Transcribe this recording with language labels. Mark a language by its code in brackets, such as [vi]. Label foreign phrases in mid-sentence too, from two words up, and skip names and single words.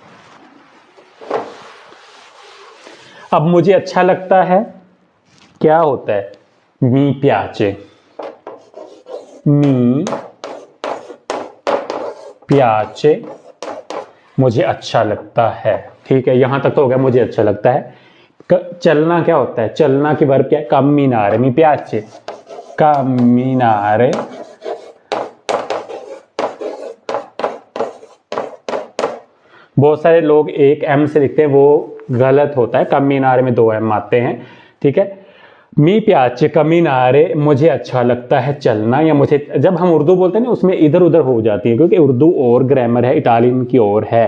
[ur] اب مجھے اچھا لگتا ہے کیا ہوتا ہے, [it] mi piace, mi piace [ur] مجھے اچھا لگتا ہے، ٹھیک ہے. یہاں تک تو ہو گیا، مجھے اچھا لگتا ہے. چلنا کیا ہوتا ہے، چلنا کی ورب کیا ہے, [it] camminare, mi piace camminare, [ur] بہت سارے لوگ ایک ایم سے لکھتے ہیں، وہ غلط ہوتا ہے، camminare میں 2 ایم آتے ہیں، ٹھیک ہے. [it] mi piace camminare [ur] مجھے اچھا لگتا ہے چلنا، یا مجھے، جب ہم اردو بولتے ہیں نا اس میں ادھر ادھر ہو جاتی ہے، کیونکہ اردو اور گرامر ہے، اٹالین کی اور ہے.